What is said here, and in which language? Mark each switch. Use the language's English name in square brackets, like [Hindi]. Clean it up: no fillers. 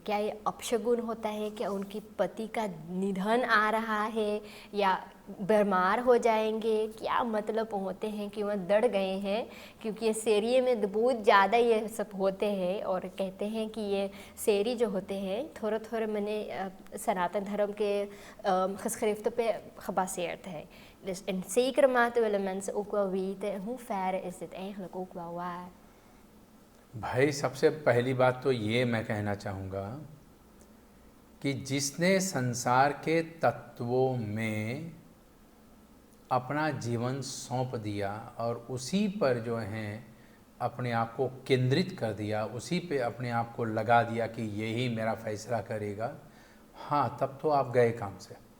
[Hindi] क्या ये अपशगुन होता है? क्या उनकी पति का निधन आ रहा है या बीमार हो जाएंगे? क्या मतलब होते हैं कि वह डर गए हैं क्योंकि ये सेरिये में बहुत ज़्यादा ये सब होते हैं और कहते हैं कि ये सेरी जो होते हैं थोड़े मैंने सनातन धर्म के [Dutch] geschriften [Hindi] पे [Dutch] gebaseerd [Hindi] है। [Dutch] Dus in zekere mate willen mensen ook wel weten in hoeverre is dit eigenlijk ook wel waar। [Hindi] भाई सबसे पहली बात तो ये मैं कहना चाहूँगा कि जिसने संसार के तत्वों में अपना जीवन सौंप दिया और उसी पर जो है अपने आप को केंद्रित कर दिया, उसी पे अपने आप को लगा दिया कि यही मेरा फैसला करेगा, हाँ तब तो आप गए काम से